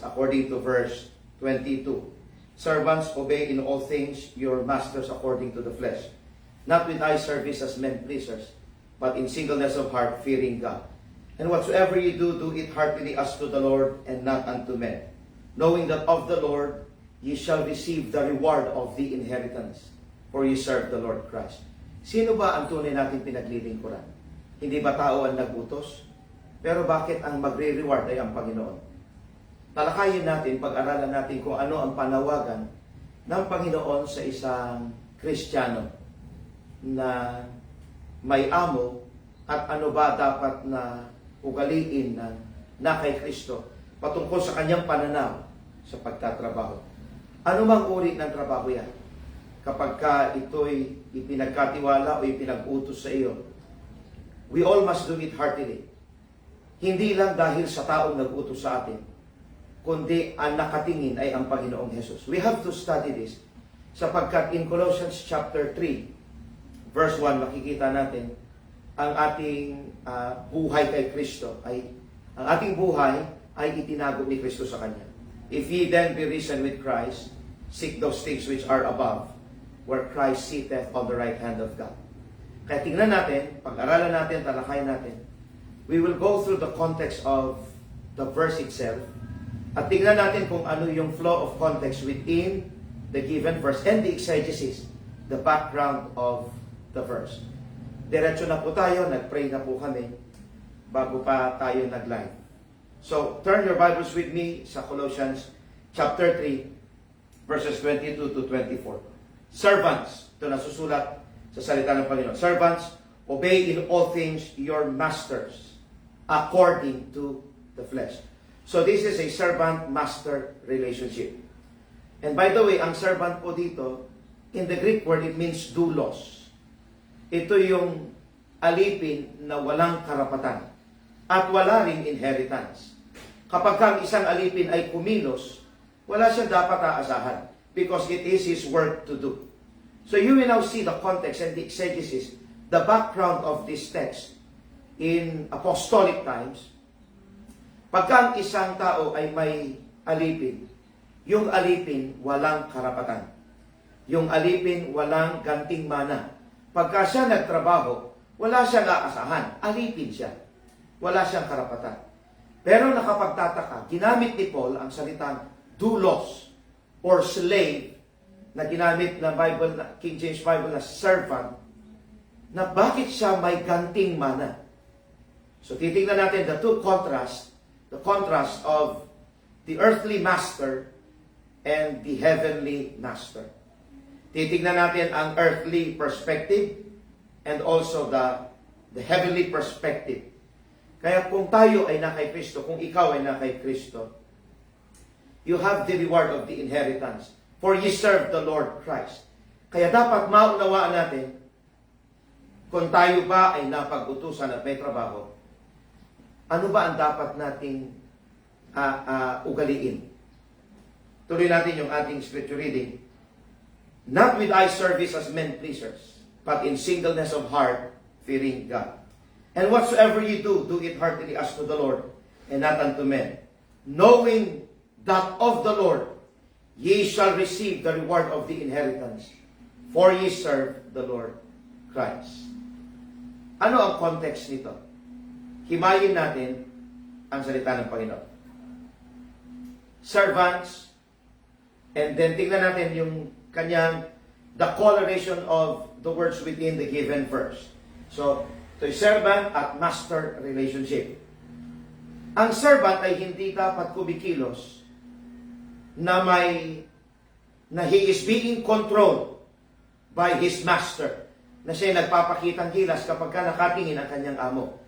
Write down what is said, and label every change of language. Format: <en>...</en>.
<en>According to verse 22. Servants, obey in all things your masters according to the flesh, not with eye service as men pleasers, but in singleness of heart, fearing God. And whatsoever you do, do it heartily as to the Lord and not unto men, knowing that of the Lord ye shall receive the reward of the inheritance, for ye serve the Lord Christ.</en> <tl>Sino ba ang tunay natin pinaglilingkuran? Hindi ba tao ang nagutos? Pero bakit ang magre-reward ay ang Panginoon? Talakayin natin, pag-aralan natin kung ano ang panawagan ng Panginoon sa isang Kristiyano na may amo at ano ba dapat na ugaliin na kay Kristo patungkol sa kanyang pananaw sa pagtatrabaho. Ano mang uri ng trabaho yan? Kapag ito'y ipinagkatiwala o ipinag-utos sa iyo,</tl> <en>we all must do it heartily.</en> <tl>Hindi lang dahil sa taong nag-utos sa atin, kundi ang nakatingin ay ang Panginoong Hesus.</tl> <en>We have to study this</en> <tl>sapagkat in Colossians chapter 3, verse 1, makikita natin ang ating buhay kay Kristo ang ating buhay ay itinago ni Kristo sa Kanya.</tl> <en>If ye then be risen with Christ, seek those things which are above, where Christ sitteth on the right hand of God.</en> <tl>Kaya tingnan natin, pag-aralan natin, talakayan natin,</tl> <en>we will go through the context of the verse itself,</en> <tl>at tingnan natin kung ano yung</tl> <en>flow of context within the given verse and the exegesis, the background of the verse.</en> <tl>Diretso na po tayo, nag-pray na po kami bago pa tayo nag-live.</tl> <en>So, turn your Bibles with me sa Colossians chapter 3, verses 22 to 24.</en> <tl>Servants, ito nasusulat sa salita ng Panginoon.</tl> <en>Servants, obey in all things your masters according to the flesh. So, this is a servant-master relationship. And by the way,</en> <tl>ang servant po dito,</tl> <en>in the Greek word, it means doulos.</en> <tl>Ito yung alipin na walang karapatan at wala ring inheritance. Kapag ang isang alipin ay kumilos, wala siyang dapat aasahan</tl> <en>because it is his work to do. So you will now see the context and the exegesis, the background of this text in apostolic times.</en> <tl>Pagka ang isang tao ay may alipin, yung alipin walang karapatan. Yung alipin walang ganting mana. Pagka siya nagtrabaho, wala siyang aasahan. Alipin siya. Wala siyang karapatan. Pero nakapagtataka, ginamit ni Paul ang salitang doulos or slave na ginamit na Bible, King James Bible na servant, na bakit siya may ganting mana. So titingnan natin</tl> <en>the two contrasts, the contrast of the earthly master and the heavenly master.</en> <tl>Titingnan natin ang</tl> <en>earthly perspective and also the heavenly perspective.</en> <tl>Kaya kung tayo ay na kay Kristo, kung ikaw ay na kay Kristo,</tl> <en>you have the reward of the inheritance. For ye serve the Lord Christ.</en> <tl>Kaya dapat maunawaan natin, kung tayo ba ay napag-utusan at may trabaho, ano ba ang dapat nating ugaliin? Tuloy natin yung ating scripture reading.</tl> <en>Not with eye service as men pleasers, but in singleness of heart, fearing God. And whatsoever ye do, do it heartily as to the Lord, and not unto men, knowing that of the Lord ye shall receive the reward of the inheritance, for ye serve the Lord Christ.</en> <tl>Ano ang context nito? Himayin natin ang salita ng Panginoon.</tl> <en>Servants, and then</en> <tl>tingnan natin yung kanyang,</tl> <en>the coloration of the words within the given verse.</en> <tl>So, ito yung servant at master relationship. Ang servant ay hindi dapat kumikilos na</tl> <en>he is being controlled by his master.</en> <tl>Na siya nagpapakitang gilas kapag nakatingin ang kanyang amo.</tl>